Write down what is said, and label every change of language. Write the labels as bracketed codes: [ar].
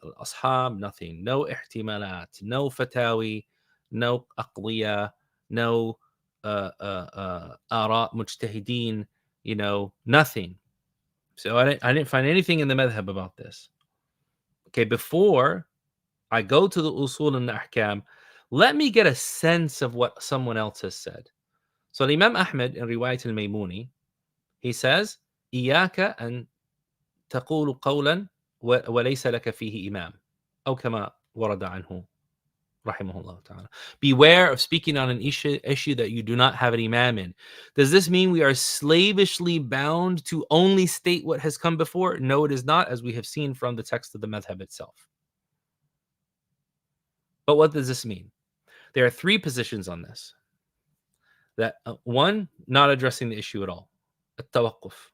[en] Al-Ashab, nothing. No ihtimalat, no fatawi, no aqliya, no ara mujtahideen, nothing. So I didn't find anything in the madhhab about this. Okay, before I go to the usul and the ahkam, let me get a sense of what someone else has said. So Imam Ahmed in Riwayat al-Maymuni, he says, [ar] إياك أن تقول قولا وليس لك فيه إمام أو كما ورد عنه رحمه الله تعالى. [en] Beware of speaking on an issue that you do not have an imam in. Does this mean we are slavishly bound to only state what has come before? No, it is not, as we have seen from the text of the madhab itself. But what does this mean? There are three positions on this. That one, not addressing the issue at all. At-tawaqquf.